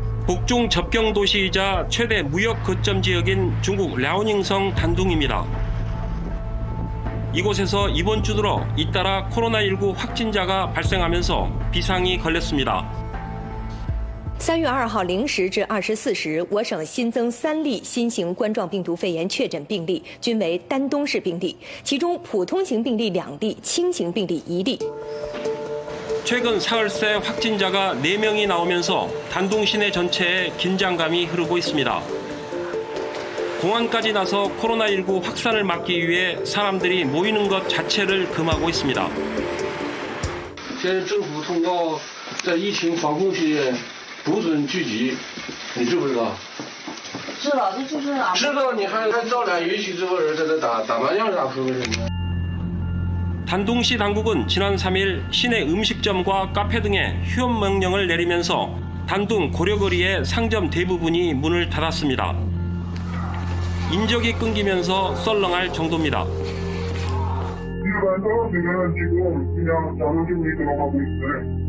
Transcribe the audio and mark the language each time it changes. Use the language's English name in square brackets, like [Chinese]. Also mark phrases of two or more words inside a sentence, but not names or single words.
[Korean] 북중 접경 도시이자 최대 무역 거점 지역인 중국 랴오닝성 단둥입니다. 이곳에서 이번 주 들어 잇따라 코로나19 확진자가 발생하면서 비상이 걸렸습니다. [Chinese] 3 月2号0时至24时，我省新增3例新型冠状病毒肺炎确诊病例，均为丹东市病例，其中普通型病例2例，轻型病例1例。 [Korean] 최근 사흘새 확진자가 4명이 나오면서 단둥 시내 전체에 긴장감이 흐르고 있습니다. 공안까지 나서 코로나19 확산을 막기 위해 사람들이 모이는 것 자체를 금하고 있습니다. [Chinese] 现在政府通告，在疫情防控期间不准聚集，你知不知道？知道，这就是俺们。知道你还招揽允许这帮人在这打麻将啥说的什么？ [Korean] 단둥시 당국은 지난 3일 시내 음식점과 카페 등에 휴업 명령을 내리면서 단둥 고려거리의 상점 대부분이 문을 닫았습니다. 인적이 끊기면서 썰렁할 정도입니다. 일반 사람들은 지금 그냥 자동주문이 들어가고 있어요.